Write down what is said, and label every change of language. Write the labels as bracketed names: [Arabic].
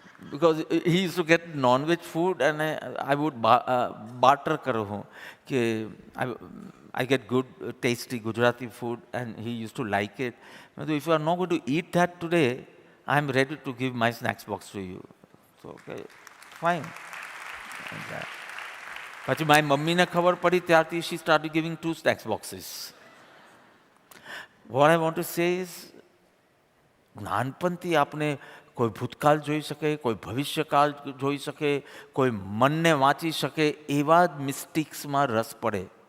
[English] because he use to get non veg food [Gujarati] અને [English] I would barter [Gujarati] કરું હું કે [English] I get good, tasty Gujarati food, and he used to like it. If you are not going to eat that today, I am ready to give my snacks box to you. So, okay, fine. [Gujarati] પછી મારી મમ્મીને ખબર પડી ત્યારથી [English] she started giving 2 snacks boxes. What I want to say is, [Gujarati] નાનપણથી આપણે કોઈ ભૂતકાળ જોઈ શકે, કોઈ ભવિષ્યકાળ જોઈ શકે, કોઈ મનને વાંચી શકે, એવા જ મિસ્ટિક્સમાં રસ પડે.